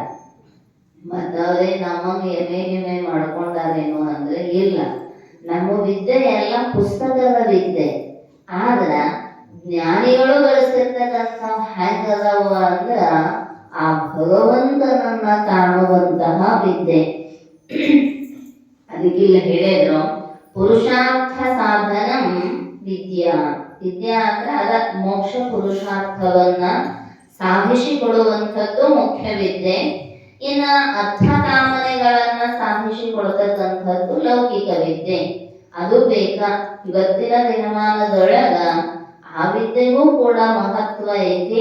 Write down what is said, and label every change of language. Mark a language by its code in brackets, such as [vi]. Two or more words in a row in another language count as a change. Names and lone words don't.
[kn] ಮತ್ತವ್ರೆ ನಮಗೆ ಎಮೆ ಮಾಡ್ಕೊಂಡಾರೇನು ಅಂದ್ರೆ ಇಲ್ಲ, ನಮ್ಮ ವಿದ್ಯೆ ಎಲ್ಲ ಪುಸ್ತಕದ ವಿದ್ಯೆ. ಆದ್ರ ಜ್ಞಾನಿಗಳು ಬಳಸಿರ್ತಕ್ಕಂಥ ಹೆಂಗದವ ಅಂದ್ರ ಆ ಭಗವಂತನನ್ನ ಕಾಣುವಂತಹ ವಿದ್ಯೆ. ಅದಕ್ಕಿಲ್ಲ ಹೇಳಿದ್ರು [sa] ಪುರುಷಾರ್ಥ ಸಾಧನಂ ವಿದ್ಯಾ. [kn] ವಿದ್ಯಾ ಅಂದ್ರೆ ಅದ ಮೋಕ್ಷ ಪುರುಷಾರ್ಥವನ್ನ ಸಾಧಿಸಿಕೊಡುವಂಥದ್ದು ಮುಖ್ಯ ವಿದ್ಯೆ. ಇನ್ನ ಅರ್ಥ ಕಾಮನೆಗಳನ್ನ ಸಾಧಿಸಿಕೊಡ್ತಕ್ಕಂಥದ್ದು ಲೌಕಿಕ ವಿದ್ಯೆ. ಅದು ಬೇಕಾ. ಇವತ್ತಿನ ದಿನಮಾನದೊಳಗ ಆ ವಿದ್ಯೆಗೂ ಕೂಡ ಮಹತ್ವ ಐತಿ.